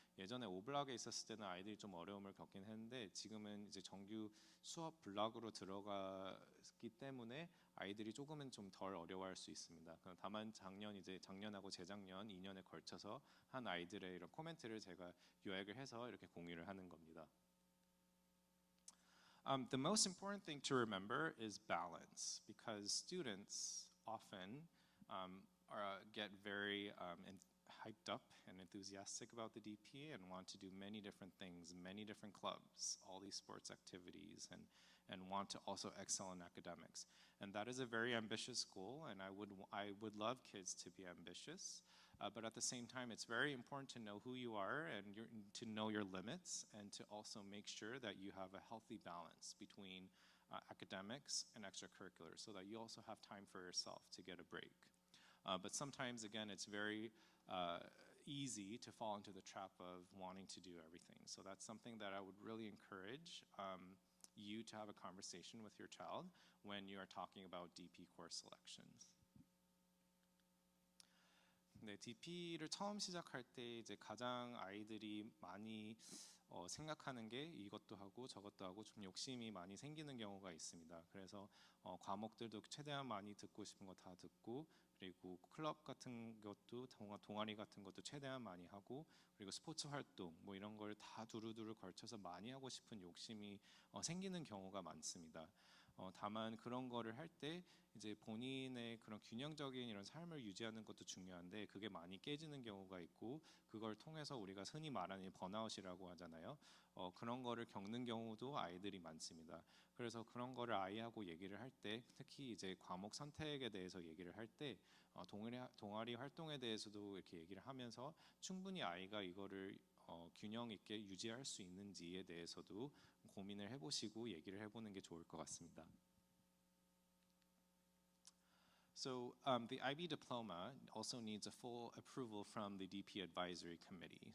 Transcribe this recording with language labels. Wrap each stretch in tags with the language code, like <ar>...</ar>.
<ko>예전에 5블럭에 있었을 때는 아이들이 좀 어려움을 겪긴 했는데 지금은 이제 정규 수업 블럭으로 들어가기 때문에 아이들이 조금은 좀 덜 어려워할 수 있습니다. 다만 작년하고 재작년 2년에 걸쳐서 한 아이들의 이런 코멘트를 제가 요약을 해서 이렇게 공유를 하는 겁니다.</ko> <en>The most important thing to remember is balance, because students often get very hyped up and enthusiastic about the DP and want to do many different things, many different clubs, all these sports activities, and want to also excel in academics. And that is a very ambitious goal, and I would love kids to be ambitious. But at the same time, it's very important to know who you are and to know your limits, and to also make sure that you have a healthy balance between academics and extracurriculars, so that you also have time for yourself to get a break. But sometimes, again, it's very easy to fall into the trap of wanting to do everything. So that's something that I would really encourage you to have a conversation with your child when you are talking about DP course selections.</en> <ko>네, DP를 처음 시작할 때 이제 가장 아이들이 많이 생각하는 게 이것도 하고 저것도 하고 좀 욕심이 많이 생기는 경우가 있습니다. 그래서 과목들도 최대한 많이 듣고 싶은 거 다 듣고, 그리고 클럽 같은 것도 동아리 같은 것도 최대한 많이 하고, 그리고 스포츠 활동 뭐 이런 걸 다 두루두루 걸쳐서 많이 하고 싶은 욕심이 생기는 경우가 많습니다. 다만 그런 거를 할 때 이제 본인의 그런 균형적인 이런 삶을 유지하는 것도 중요한데 그게 많이 깨지는 경우가 있고, 그걸 통해서 우리가 흔히 말하는 번아웃이라고 하잖아요. 그런 거를 겪는 경우도 아이들이 많습니다. 그래서 그런 거를 아이하고 얘기를 할 때, 특히 이제 과목 선택에 대해서 얘기를 할 때 동아리 활동에 대해서도 이렇게 얘기를 하면서 충분히 아이가 이거를 균형 있게 유지할 수 있는지에 대해서도 고민을 해보시고 얘기를 해보는 게 좋을 것 같습니다.</ko> <en>So the IB diploma also needs a full approval from the DP Advisory Committee.</en>